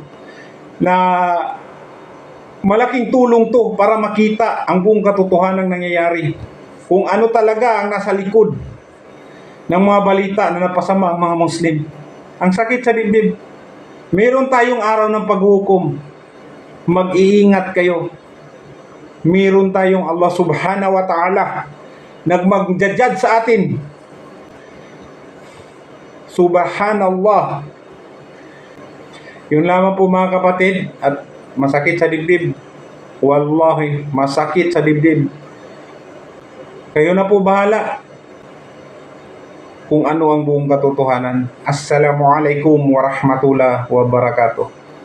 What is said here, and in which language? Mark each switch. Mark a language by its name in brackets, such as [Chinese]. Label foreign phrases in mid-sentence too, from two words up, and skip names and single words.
[Filipino] Na malaking tulong to para makita ang buong katotohanan ng nangyayari. Kung ano talaga ang nasa likod ng mga balita na napasama ang mga Muslim. Ang sakit sa dibdib. Meron tayong araw ng paghukom. Mag-iingat kayo. Meron tayong Allah [Arabic] سبحانه وتعالى [Filipino] nagmagjajad sa atin. Subhanallah. Yun lamang po mga kapatid at masakit sa dibdib. Wallahi, masakit sa dibdib. Kayo na po bahala kung ano ang buong katotohanan. [Arabic] السلام عليكم ورحمة الله وبركاته.